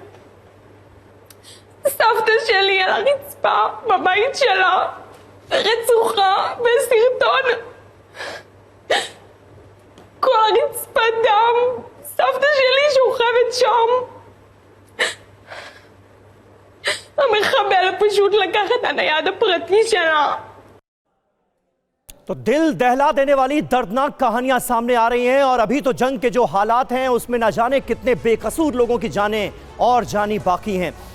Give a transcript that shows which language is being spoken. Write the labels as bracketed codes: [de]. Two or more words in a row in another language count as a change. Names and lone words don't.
[he] סבתא שלי על הרצפה בבית שלה, רצוחה בסרטון. כל הרצפה דם, סבתא שלי שוכבת שם. המחבל פשוט לקח את הנייד הפרטי שלה. [hi] तो दिल दहला देने वाली दर्दनाक कहानियां सामने आ रही हैं और अभी तो जंग के जो हालात हैं उसमें ना जाने कितने बेकसूर लोगों की जानें और जानी बाकी हैं।